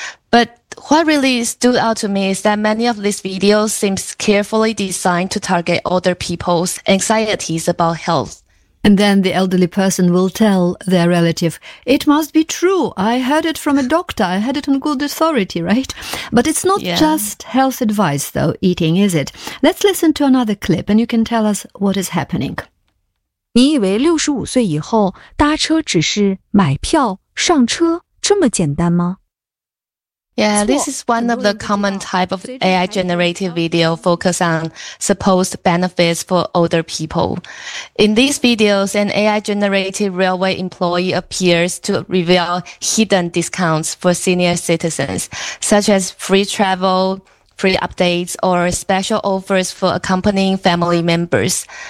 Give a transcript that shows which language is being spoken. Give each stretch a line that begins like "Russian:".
English: But what really stood out to me is that many of these videos seem carefully designed to target older people's anxieties about health. And then the elderly person will tell their relative, "It must be true. I heard it from a doctor. I heard it on good authority," right? But it's not just health advice, though, eating, is it? Let's listen to another clip and you can tell us what is happening.
Chinese: 你以为65岁以后搭车只是买票上车这么简单吗?
English: Yeah, this is one of the common type of AI-generated video focused on supposed benefits for older people. In these videos, an AI-generated railway employee appears to reveal hidden discounts for senior citizens, such as free travel, free updates, or special offers for accompanying family members.